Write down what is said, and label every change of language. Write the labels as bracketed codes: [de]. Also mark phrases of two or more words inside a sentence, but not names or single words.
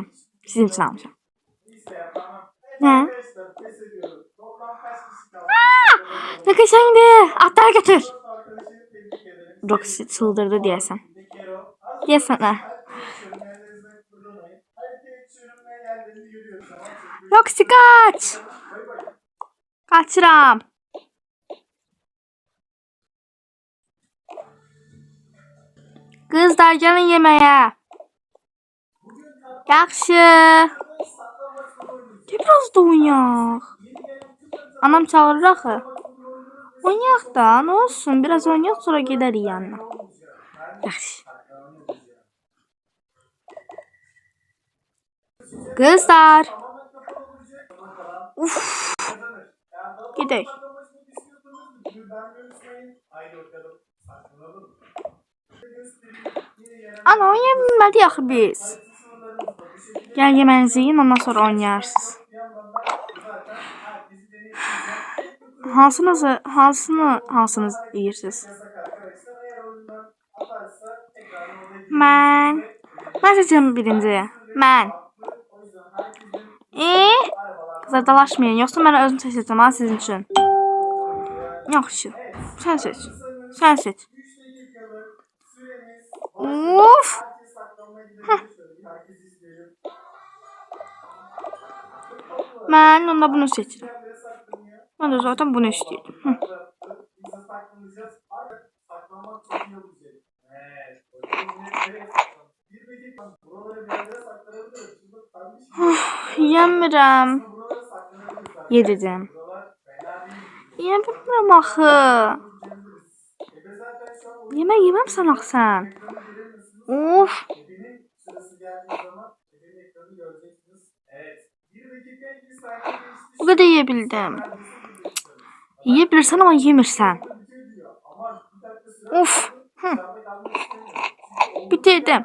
[az] Sizin üçün almışam. Nə? Ne kaşaydı. Atları götür. Roxy çıldırdı deyəsən. Deyəsən nə? [tr] Roxy kaç. Kaçıram. Kızlar gelin yemeğe. [az] Yaxşı. Biraz da oynayaq. Anam çağırır axı. Oynayaq da, [tr] ne olsun? [az] Biraz oynayaq sonra gedərik yanına. Yaxşı. Kızlar. Uf. Gedək. Ana oynayabilmədik axı biz. [tr] Gel yemeğinizi yiyin, ondan sonra oynayarsınız. [az] Hansınız yiyirsiniz? [tr] Ben seçeceğim birinci. Ben. Kızlar dalaşmayın, yoksa ben özüm seçeceğim ha sizin için. [az] Yaxşı. Sen seç. Sen seç. [tr] Of. Ben onda bunu seçtim. Ben de zaten bunu istiyordum. [az] Yemirəm. Yedirəm. Yemirəm axı. Yemək yeməmsən axı sən. Of. [tr] Bu kadar yiyebildim. [az] Yiyebilirsen ama yemirsen. [tr] Of. Bitirdim.